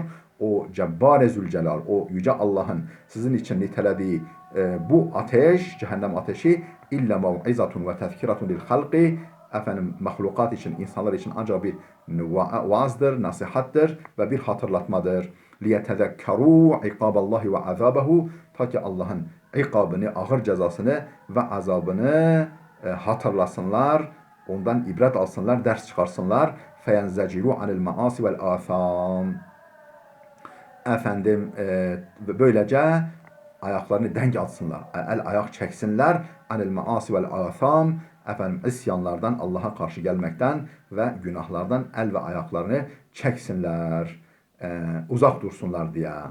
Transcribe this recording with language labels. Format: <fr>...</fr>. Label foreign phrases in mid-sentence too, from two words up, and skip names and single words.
<tr>O Cebbar-ı Zülcelal, o yüce Allah'ın sizin için nitelediği bu ateş, cehennem ateşi</tr> <ar>إِلَّا مَوْعِظَةٌ وَتَذْكِرَةٌ لِلْخَلْقِ,</ar> <tr>efendim mahlukat için, insanlar için ancak bir vaazdır, nasihattır ve bir hatırlatmadır.</tr> <ar>لِيَتَذَكَّرُوا عِقَابَ اللّٰهِ وَعَذَابَهُ,</ar> <tr>ta ki Allah'ın ikabını, ağır cezasını ve azabını hatırlasınlar, ondan ibret alsınlar, ders çıkarsınlar.</tr> <ar>فَيَنْزَجِرُوا عَنِ الْمَعَاصِ وَالْآثَامِ.</ar> <tr>Efendim böylece ayaklarını denk atsınlar, ayak çeksinler.</tr> <ar>عَنِ الْمَعَاصِي وَالْآثَامِ,</ar> <tr>efendim isyanlardan, Allah'a karşı gelmekten ve günahlardan ve ayaklarını çeksinler. Uzak dursunlar diye.</tr>